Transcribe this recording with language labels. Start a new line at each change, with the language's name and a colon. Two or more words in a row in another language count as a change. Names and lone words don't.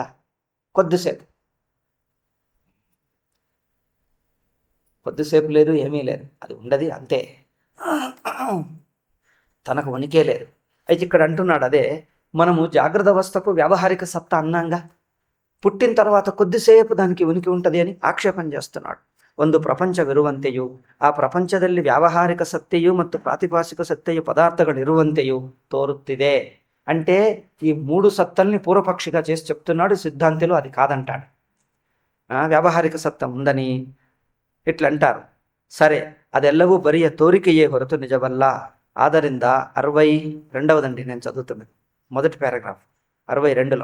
Telugu: కొద్దిసేపు లేదు, ఏమీ లేదు, అది ఉండదు అంతే, తనకు ఉనికే లేదు. అయితే ఇక్కడ అంటున్నాడు, అదే మనము జాగ్రత్త అవస్థకు వ్యావహారిక సత్తా అన్నాంగా, పుట్టిన తర్వాత కొద్దిసేపు దానికి ఉనికి ఉంటుంది అని ఆక్షేపణ చేస్తున్నాడు.
Kannada: ಒಂದು ಪ್ರಪಂಚವಿರುವಂತೆಯೂ ಆ ಪ್ರಪಂಚದಲ್ಲಿ ವ್ಯಾವಹಾರಿಕ ಸತ್ತೆಯು ಮತ್ತು ಪ್ರಾತಿಭಾಸಿಕ ಸತ್ತೆಯು పదార్థಗಳಿರುವಂತೆಯೂ తోరుತ್ತಿದೆ.
Telugu: అంటే ఈ 3 సత్తల్ని పూర్వపక్షిగా చేసి చెప్తున్నాడు. సిద్ధాంతులు అది కాదంటాడు,
Kannada: ವ್ಯಾವಹಾರಿಕ ಸತ್ತ
Telugu: ఉందని ఇట్లా అంటారు. సరే,
Kannada: ಅದೆಲ್ಲವೂ ಬರಿಯ ತೋರಿಕೆಯೇ ಹೊರತು నిజవల్ల.
Telugu: ಆದ್ದರಿಂದ 62దండి నేను చదువుతున్నది, మొదటి పారాగ్రాఫ్ 62లో.